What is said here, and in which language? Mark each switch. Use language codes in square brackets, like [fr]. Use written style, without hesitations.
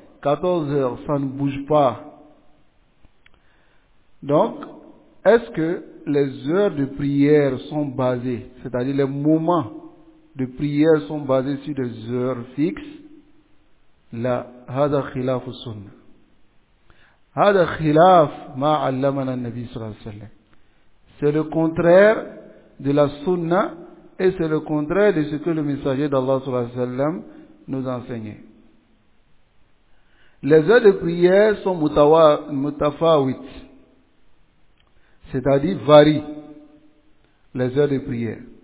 [fr] 14h, ça ne bouge pas. Donc, est-ce que les heures de prière sont basées, c'est-à-dire les moments de prière sont basés sur des heures fixes? [ar] La hada khilafu sunnah. هذا خلاف ما علمنا النبي صلى الله عليه وسلم. [fr] C'est le contraire de la sunna et c'est le contraire de ce que le messager d'Allah [ar] صلى الله عليه وسلم [fr] nous enseignait. Les heures de prière sont mutafawit, c'est-à-dire varient les heures de prière.